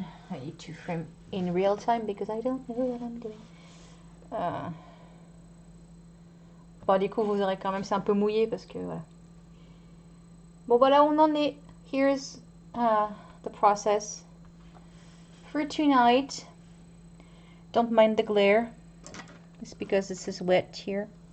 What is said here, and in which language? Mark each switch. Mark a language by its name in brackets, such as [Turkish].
[English] I need to frame in real time because I don't know what I'm doing. [French] Bon, du coup, vous aurez quand même, c'est un peu mouillé parce que voilà. Bon, voilà, on en est. [English] Here's the process for tonight. Don't mind the glare. It's because this is wet here.